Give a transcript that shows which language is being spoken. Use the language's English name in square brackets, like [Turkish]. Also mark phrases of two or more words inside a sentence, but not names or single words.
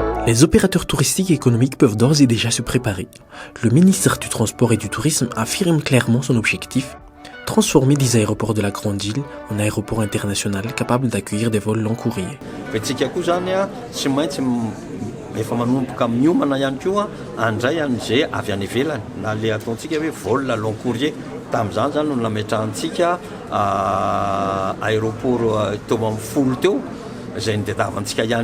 [French] Les opérateurs touristiques et économiques peuvent d'ores et déjà se préparer. Le ministre du Transport et du Tourisme affirme clairement son objectif: transformer 10 aéroports de la Grande Île en aéroports internationaux capables d'accueillir des vols long courriers. [Malagasy] Efa manomboka miomana ihany koa andray an'izay avy any ivelany na le ataontsika hoe [French] vol long courrier [Malagasy] tamin'izany zany no nametrahantsika aéroport teo amin'ny folo teo izay nitadiavantsika ihany